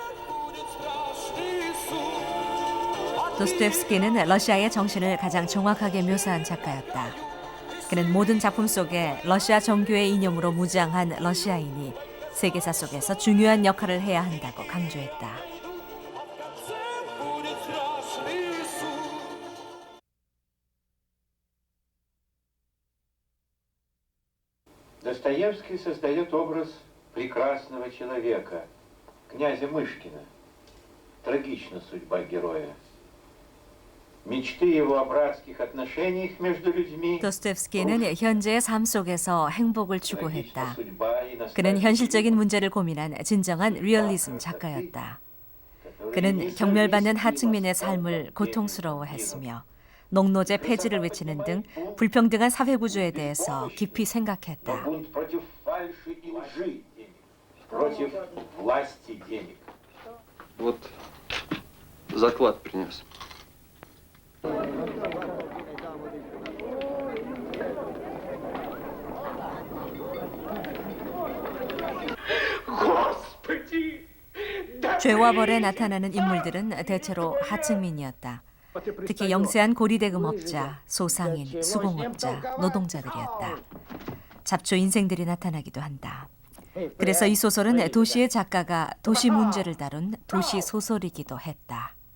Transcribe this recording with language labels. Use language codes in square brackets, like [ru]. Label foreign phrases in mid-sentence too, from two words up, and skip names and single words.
[ko] 도스토옙스키는 러시아의 정신을 가장 정확하게 묘사한 작가였다. 그는 모든 작품 속에 러시아 정교의 이념으로 무장한 러시아인이 세계사 속에서 중요한 역할을 해야 한다고 강조했다. [ru] Достоевский создает образ прекрасного человека, князя Мышкина. Трагична судьба героя. мечты его о братских отношениях между людьми. [ko] 도스토옙스키는 현재의 삶 속에서 행복을 추구했다. 그는 현실적인 문제를 고민한 진정한 리얼리즘 작가였다. 그는 경멸받는 하층민의 삶을 고통스러워했으며 농노제 폐지를 외치는 등 불평등한 사회 구조에 대해서 깊이 생각했다. [ru] Вот заклад принес. [ko] 죄와 벌에 나타나는 인물들은 대체로 하층민이었다. 특히 영세한 고리대금업자, 소상인, 수공업자, 노동자들이었다. 잡초 인생들이 나타나기도 한다. 그래서 이 소설은 도시의 작가가 도시 문제를 다룬 도시 소설이기도 했다.